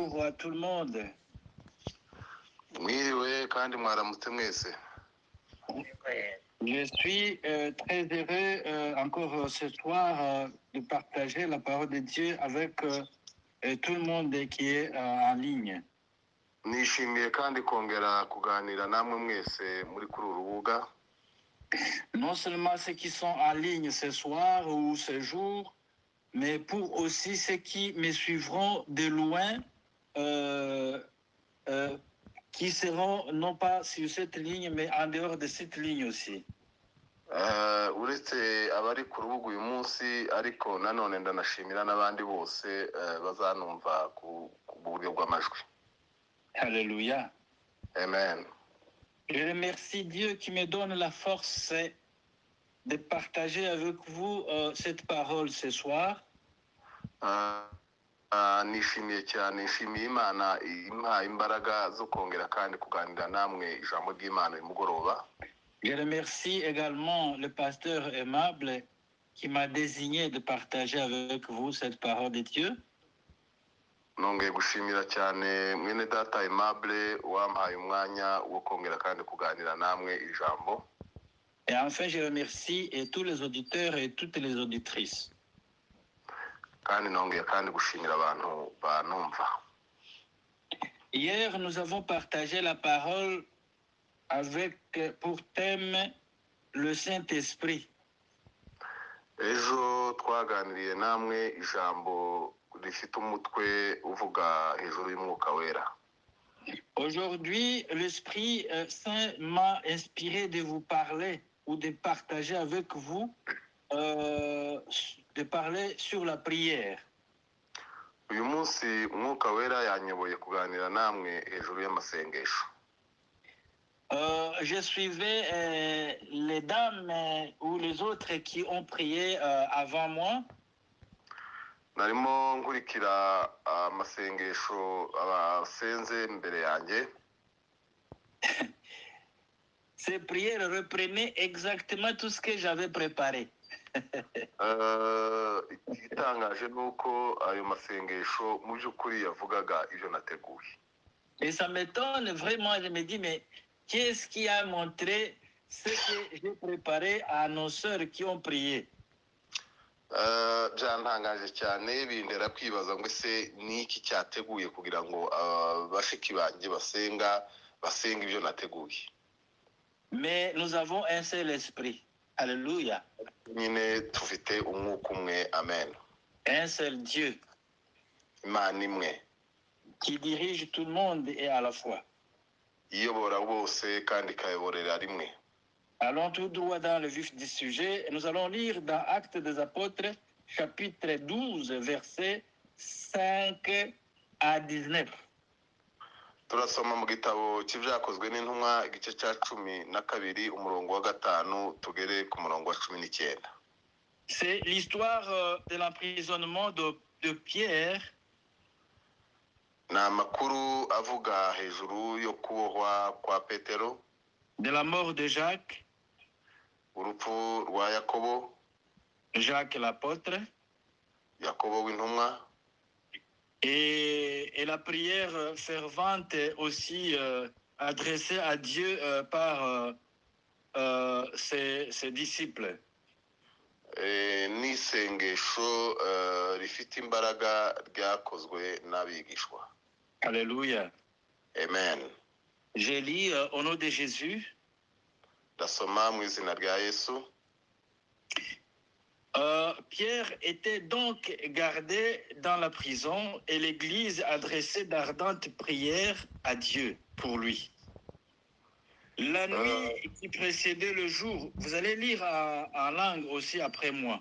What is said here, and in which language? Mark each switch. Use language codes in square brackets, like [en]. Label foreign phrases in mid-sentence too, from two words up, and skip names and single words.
[fr] à tout le monde. [rw] Mwiriwe kandi mwaramutse mwese. [fr] Je suis très heureux encore ce soir de partager la parole de Dieu avec tout le monde qui est en ligne. [rw] Nishimiye kandi kongera kuganira namwe mwese muri kuri uru rubuga. [fr] Non seulement ceux qui sont en ligne ce soir ou ce jour, mais pour aussi ceux qui me suivront de loin, qui seront non pas sur cette ligne, mais en dehors de cette ligne aussi. [rw] Uretse abari ku rubuga uyu munsi ariko nanone ndanashimira n'abandi bose bazanumva ku buryo bw'amajwi. [fr] Alléluia. Amen. Je remercie Dieu qui me donne la force de partager avec vous cette parole ce soir. [rw] Nishimiye cyane, nshimiye Imana impaye imbaraga zo kongera kandi kuganira namwe ijambo ry'Imana uyu mugoroba. [fr] Je remercie également le pasteur aimable qui m'a désigné de partager avec vous cette parole de Dieu. [rw] Nongeye gushimira cyane mwene data Aimable wampaye umwanya wo kongera kandi kuganira namwe ijambo. [fr] Et enfin, je remercie tous les auditeurs et toutes les auditrices. [rw] Kandi nongeye kandi gushimira abantu banumva. [fr] Hier, nous avons partagé la parole avec pour thème le Saint-Esprit. [rw] Ejo twaganiriye namwe ijambo rifite umutwe uvuga hejuru y'umwuka wera. [fr] Aujourd'hui, l'Esprit Saint m'a inspiré de vous parler ou de partager avec vous, de parler sur la prière. [rw] Uyu munsi umwuka wera yanyoboye kuganira namwe hejuru y'amasengesho. [fr] Je suivais les dames ou les autres qui ont prié avant moi. [rw] Narimo nkurikira amasengesho abasenze mbere yanjye. [fr] Ces prières reprenaient exactement tout ce que j'avais préparé. [rw] Igitangaje ni uko ayo masengesho mu by'ukuri yavugaga ibyo nateguye. [fr] Et ça m'étonne vraiment, je me dis, mais qu'est-ce qui a montré ce que j'ai préparé à nos sœurs qui ont prié? [rw] Byantangaje cyane bintera kwibaza ngo ese ni iki cyateguye kugira ngo bashiki banjye basenga ibyo nateguye. [fr] Mais nous avons un seul esprit. Alléluia. [rw] Nyine tufite umwuka umwe, amen. [fr] Un seul Dieu [rw] Imana imwe [fr] qui dirige tout le monde et à la fois. [rw] iyobora bose kandi ikayoborera rimwe. [fr] Allons tout droit dans le vif du sujet. Nous allons lire dans Actes des Apôtres, chapitre 12, versets 5 à 19. [rw] Turasoma mu gitabo cy'ibyakozwe n'intumwa igice cya 12 umurongo wa 5 tugere ku murongo wa 19. [fr] C'est l'histoire de l'emprisonnement de Pierre. [rw] Ni amakuru avuga hejuru yo kubohwa kwa Petero, [fr] De la mort de Jacques, [rw] urupfu rwa Yakobo, [fr] Jacques l'apôtre, [rw] Yakobo w'intumwa, [fr] et la prière fervente aussi adressée à Dieu par ses disciples. [rw] N'isengesho rifite imbaraga ryakozwe n'abigishwa. [fr] Alléluia. Amen. Je lis au nom de Jésus. [rw] Ndasoma mu izina rya Yesu. [fr] Pierre était donc gardé dans la prison et l'Église adressait d'ardentes prières à Dieu pour lui. La nuit qui précédait le jour, vous allez lire en langue aussi après moi.